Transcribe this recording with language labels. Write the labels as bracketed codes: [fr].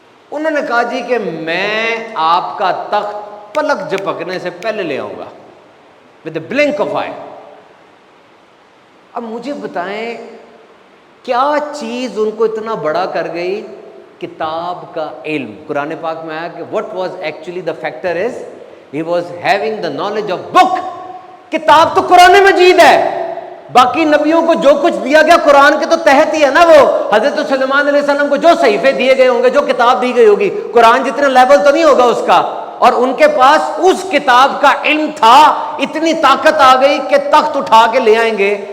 [ur] انہوں نے کہا جی کہ میں آپ کا تخت پلک جھپکنے سے پہلے لے آؤں گا, [en] With a blink of eye. [ur] اب مجھے بتائیں کیا چیز ان کو اتنا بڑا کر گئی؟ کتاب کا علم. قرآن پاک میں آیا کہ [en] what was actually the factor is he was having the knowledge of book. [ur] کتاب تو قرآن مجید ہے, باقی نبیوں کو جو کچھ دیا گیا قرآن کے تو تحت ہی ہے نا. وہ حضرت سلیمان علیہ السلام کو جو صحیفے دیے گئے ہوں گے, جو کتاب دی گئی ہوگی, قرآن جتنا لیول تو نہیں ہوگا اس کا. اور ان کے پاس اس کتاب کا علم تھا, اتنی طاقت آ گئی کہ تخت اٹھا کے لے آئیں گے.